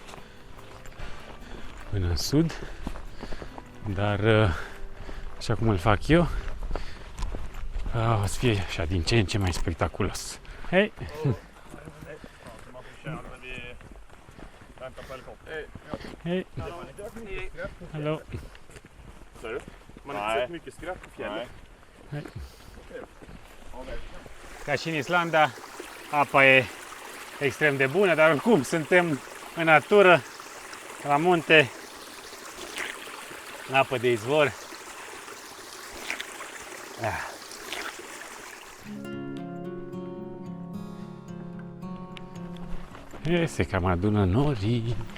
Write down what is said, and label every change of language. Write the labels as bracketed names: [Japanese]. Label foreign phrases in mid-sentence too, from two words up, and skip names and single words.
[Romanian] până în sud, dar așa cum îl fac eu, o să fie așa din ce în ce mai spectaculos. Hei! [Swedish] Hej! Hallå! Man har inte sett mycket skratt på fjället. Hej. [Romanian] Ca și în Islanda, apa e extrem de bună, dar oricum suntem în natură, la munte, în apă de izvor. Se cam adună norii.